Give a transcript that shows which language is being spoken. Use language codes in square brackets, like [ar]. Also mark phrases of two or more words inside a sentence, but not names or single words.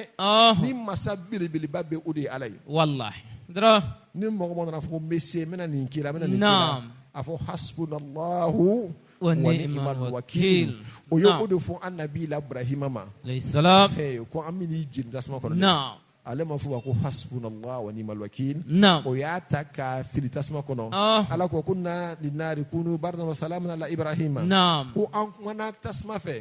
[bm] Aha. ni masa belebeleba bɛ o de ye ala ye wallahi dara ni mɔgɔ mɔgɔ nana fɔ ko n bɛ se n bɛna nin k'i la n bɛna nin k'i la naam a fɔ hasbunallahu [ar] wa wa ni'mal ni'mal wakil wakil [bm] o ye naam o de fɔ an nabi la ibrahima ma [ar] عليه السلام [bm] ko an bɛ n'i jeni tasuma kɔnɔ dɛ. naam ale ma fɔ ko [ar] حسبنا الله ونعم الوكيل [bm] naam o y'a ta ka fili tasuma kɔnɔ Ah. ala ko [ar] قلنا يا نار كوني بردا وسلاما على إبراهيم [bm] naam ko an kumana tasuma fɛ